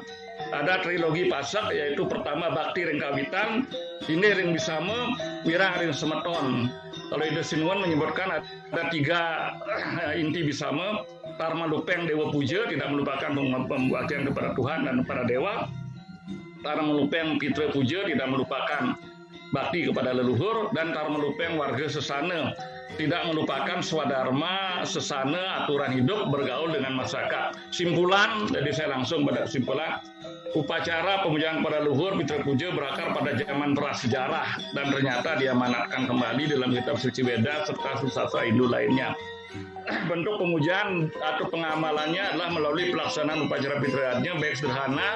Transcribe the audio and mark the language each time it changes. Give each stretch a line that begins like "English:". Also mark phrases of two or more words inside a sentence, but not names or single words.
Indonesian: Ada trilogi pasak yaitu pertama
Balinese: bakti ring kawitan,
Indonesian: ini
Balinese: ring Bisama, wirang ring semeton.
Indonesian: Kalau Ida Sinuan menyebutkan ada 3 inti Bisama,
Balinese: Tarma Lupeng Dewa Puja,
Indonesian: tidak melupakan pembaktian kepada Tuhan dan para dewa.
Balinese: Tarma Lupeng Pitra Puja,
Indonesian: tidak melupakan bakti kepada leluhur, dan
Balinese: Tarma Lupeng warga sesana,
Indonesian: tidak melupakan swadharma, sesana, aturan hidup, bergaul dengan masyarakat. Simpulan, jadi saya langsung pada kesimpulan, upacara pemujaan kepada leluhur Pitra Puja berakar pada zaman prasejarah dan ternyata diamanatkan kembali dalam kitab suci Weda serta sastra Hindu lainnya. Bentuk pemujaan atau pengamalannya adalah melalui pelaksanaan upacara Pitrayadnya baik sederhana.